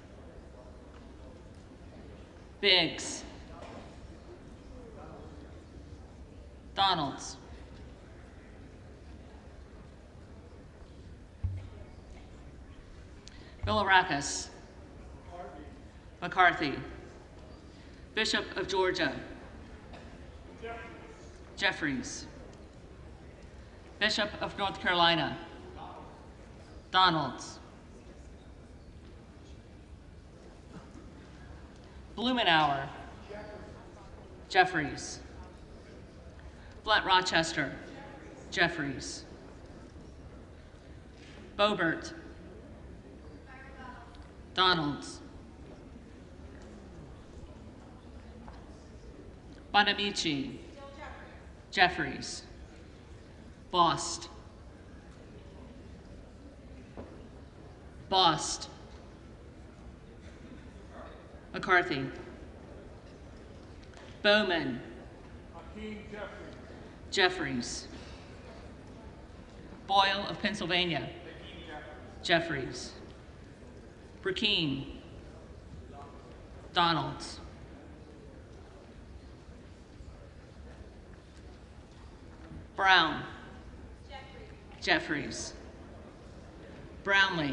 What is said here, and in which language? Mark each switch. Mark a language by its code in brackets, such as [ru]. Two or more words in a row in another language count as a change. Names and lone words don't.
[en] Biggs. Donalds. Bilirakis. McCarthy. Bishop of Georgia. Jeffries. Bishop of North Carolina. Donalds. Blumenauer. Jeffries. Blunt Rochester. Jeffries. Boebert. Donalds. Bonamici. Jeffries. Bost. Bost. McCarthy. Bowman. Jeffries. Boyle of Pennsylvania. Jeffries. Burkeen. Donalds. Brown. Jeffries. Brownlee.